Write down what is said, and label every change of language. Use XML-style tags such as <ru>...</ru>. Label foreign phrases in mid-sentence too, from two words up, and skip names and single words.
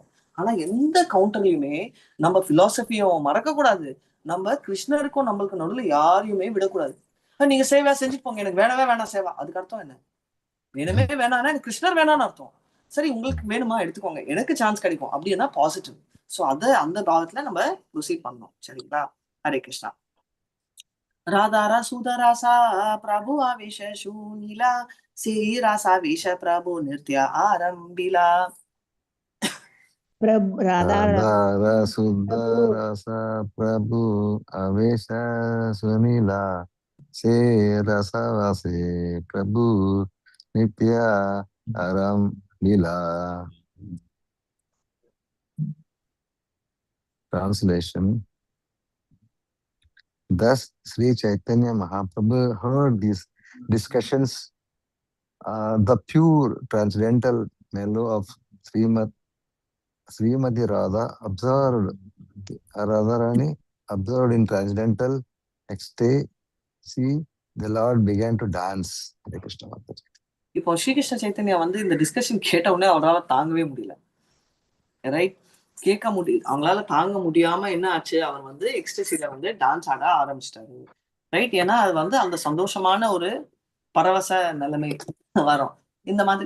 <ta>ஆனா எந்த கவுண்டர்லயுமே நம்ம பிலாசபியோ மறக்க கூடாது, நம்ம கிருஷ்ணருக்கும் நம்மளுக்கு நடுவில் யாரையுமே விடக்கூடாது. நீங்க சேவா செஞ்சுட்டு போங்க, எனக்கு வேணவே வேணாம் சேவா. அதுக்கு அர்த்தம் என்ன? வேணுமே வேணாம்னா எனக்கு கிருஷ்ணர் வேணான்னு அர்த்தம். சரி, உங்களுக்கு வேணுமா எடுத்துக்கோங்க, எனக்கு சான்ஸ் கிடைக்கும் அப்படின்னா பாசிட்டிவ். சோ அந்த பாவத்துல நம்ம ப்ரொசீட் பண்ணணும். சரிங்களா? ஹரே கிருஷ்ணா.</ta> <bn>রাধা সুধরাসা প্রভু আবেশ শুনিলা সে রাসা বেশ প্রভু নৃত্য আরম্ভিলা. রাধা সুধরাসা প্রভু আবেশ শুনিলা সে রসবাসে প্রভু নিত্য আরম্ভিলা.</bn> <en>Translation. Thus, Sri Chaitanya Mahaprabhu heard these discussions, the pure transcendental mellow of Srimati Radha Radharani observed in transcendental ecstasy. The Lord began to dance. Hare Krishna Mataji.</en> <ta>இப்போ ஸ்ரீகிருஷ்ண சைத்தன்யா வந்து இந்த டிஸ்கஷன் கேட்ட உடனே அவரால் தாங்கவே முடியல, ரைட்? அவங்களால தாங்க முடியாம என்ன ஆச்சு, அவர் வந்து எக்ஸ்டசில வந்து டான்ஸ் ஆட ஆரம்பிச்சிட்டாரு, ரைட்? ஏன்னா அது வந்து அந்த சந்தோஷமான ஒரு பரவச நிலைமை வரும் இந்த மாதிரி.</ta>